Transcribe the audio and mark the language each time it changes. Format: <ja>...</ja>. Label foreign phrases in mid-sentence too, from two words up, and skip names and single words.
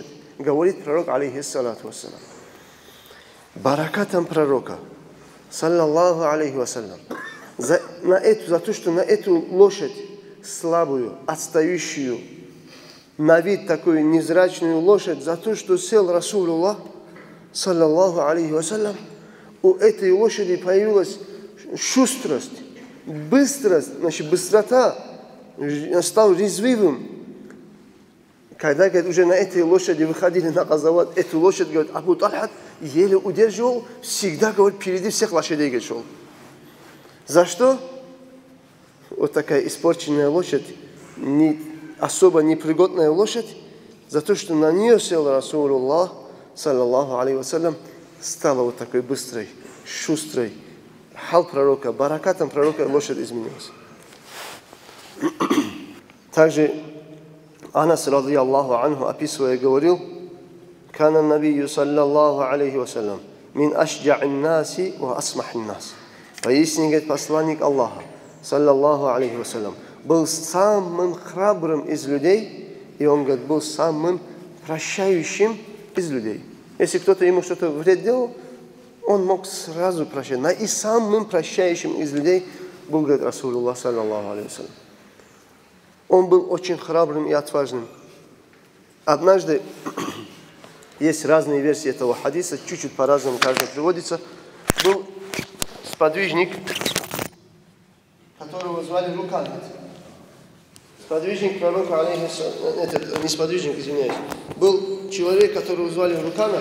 <ru>Говорит пророк,</ru> <ar>عليه الصلاة والسلام.</ar> <ru>Баракатом пророка,</ru> <ar>صلى الله عليه وسلم,</ar> <ru>за то, что на эту лошадь, слабую, отстающую, на вид такую незрачную лошадь, за то, что сел Расулуллах,</ru> <ar>صلى الله عليه وسلم,</ar> <ru>у этой лошади появилась шустрость, быстрость, значит, быстрота, стал резвивым. Когда, говорит, уже на этой лошади выходили на газават, эту лошадь, говорит, Абу Тальхат еле удерживал, всегда, говорит, впереди всех лошадей, говорит, шел. За что? Вот такая испорченная лошадь, особо непригодная лошадь, за то, что на нее сел Расулуллах,</ru> <ar>صلى الله عليه وسلم,</ar> <ru>стала вот такой быстрой, шустрой. Хал пророка, баракатом пророка лошадь изменилась. Также Анас,</ru> <ar>رضي الله عنه,</ar> <ru>описывая, говорил,</ru> <ar>«كان النبي صلى الله عليه وسلم من أشجع الناس وأسمح الناس».</ar> <ru>Поистине, говорит, посланник Аллаха,</ru> <ar>صلى الله عليه وسلم,</ar> <ru>был самым храбрым из людей, и он, говорит, был самым прощающим из людей. Если кто-то ему что-то вред делал, он мог сразу прощать. И самым прощающим из людей был, говорит,</ru> <ar>رسول الله صلى الله عليه وسلم.</ar> <ru>Он был очень храбрым и отважным. Однажды, есть разные версии этого хадиса, чуть-чуть по-разному каждый приводится, был сподвижник, которого звали Рукан. Сподвижник пророка, алейхиссалам, не сподвижник, извиняюсь, был человек, которого звали Рукана.</ru>